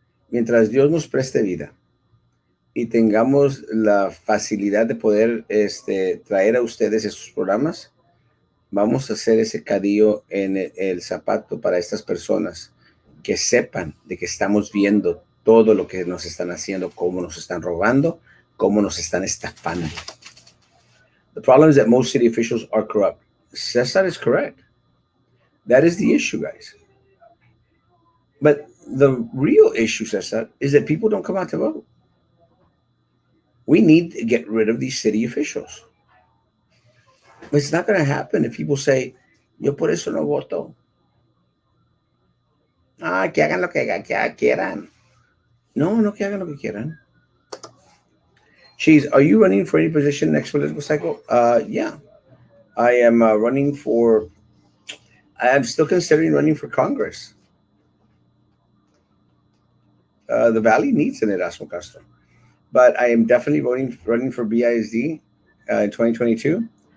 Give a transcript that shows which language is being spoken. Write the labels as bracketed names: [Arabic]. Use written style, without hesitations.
[Spanish] Mientras Dios nos preste vida y tengamos la facilidad de poder traer a ustedes estos programas, vamos a hacer ese cadillo en el zapato para estas personas que sepan de que estamos viendo todo lo que nos están haciendo, cómo nos están robando, cómo nos están estafando. [English] The problem is that most city officials are corrupt. Cesar is correct. That is the issue, guys. But the real issue, Cesar, is that people don't come out to vote. We need to get rid of these city officials. It's not going to happen if people say, [Spanish] yo por eso no voto. Ah, que hagan lo que quieran. No, no que hagan lo que quieran. [English] Cheese, are you running for any position next political cycle? Yeah. I am running for, I'm still considering running for Congress. The Valley needs an Erasmo Castro. But I am definitely running for BISD in 2022.